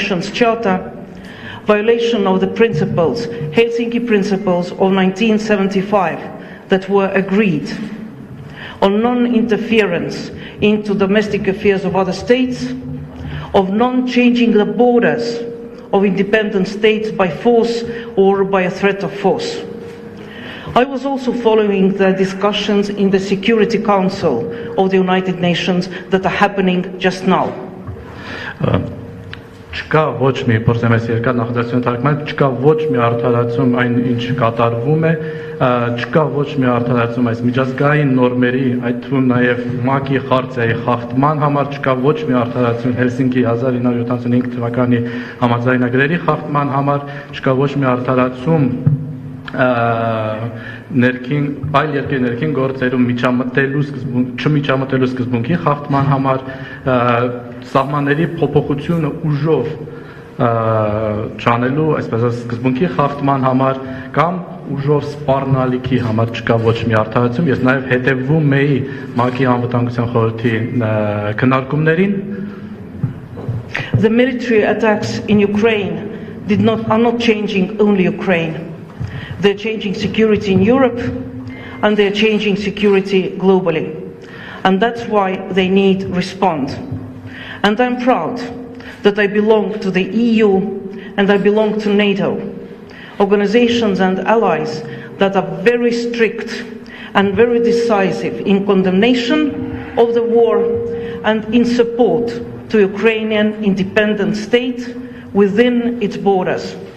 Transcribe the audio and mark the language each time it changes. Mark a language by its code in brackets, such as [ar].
[en] Charter, violation of the principles, Helsinki Principles of 1975 that were agreed on non-interference into domestic affairs of other states, of non-changing the borders of independent states by force or by a threat of force. I was also following the discussions in the Security Council of the United Nations that are happening just now. [hy] Չկա ոչ մի փորձեմ այս երկար նախադասություն թարգմանել, չկա ոչ մի արդարացում այն ինչ կատարվում է, չկա ոչ մի արդարացում այս միջազգային նորմերի, այդ թվում նաև ՄԱԿ-ի խարտիայի խախտման համար, չկա ոչ մի արդարացում Հելսինկի 1975 թվականի համաձայնագրերի խախտման համար, չկա ոչ մի արդարացում ներքին այլ երկրի ներքին գործերում չմիջամտելու սկզբունքի խախտման համար, սահմանների փոփոխությունը ուժով չանելու, այսպես ասած, սկզբունքի խախտման համար կամ ուժով սպառնալիքի համար չկա ոչ մի արդարացում։ Ես նաև հետևում էի ՄԱԿ-ի անվտանգության խորհրդի քննարկումներին։ [en] The military attacks in Ukraine are not changing only Ukraine. They're changing security in Europe and they're changing security globally. And that's why they need respond. And I'm proud that I belong to the EU and I belong to NATO, organizations and allies that are very strict and very decisive in condemnation of the war and in support to Ukrainian independent state within its borders.